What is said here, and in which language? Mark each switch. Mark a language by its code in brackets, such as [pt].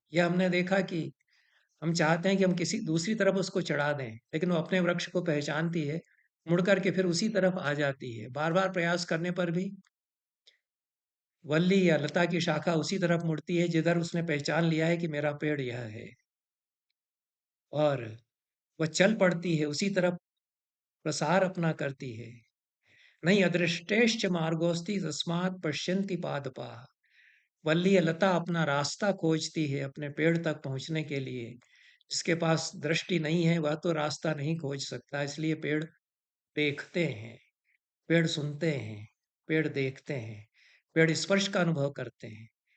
[hi] यह हमने देखा कि हम चाहते हैं कि हम किसी दूसरी तरफ उसको चढ़ा दें, लेकिन वो अपने वृक्ष को पहचानती है, मुड़ करके फिर उसी तरफ आ जाती है। बार बार प्रयास करने पर भी वल्ली या लता की शाखा उसी तरफ मुड़ती है जिधर उसने पहचान लिया है कि मेरा पेड़ यह है, और वह चल पड़ती है उसी तरफ, प्रसार अपना करती है। [sa] नहीं अदृष्टेश्च मार्गोस्ति तस्मात् पश्यन्ति पादपाः। [hi] वल्ली या लता अपना रास्ता खोजती है अपने पेड़ तक पहुंचने के लिए। जिसके पास दृष्टि नहीं है वह तो रास्ता नहीं खोज सकता, इसलिए पेड़ देखते हैं, पेड़ सुनते हैं, पेड़ देखते हैं, पेड़ स्पर्श का अनुभव करते हैं।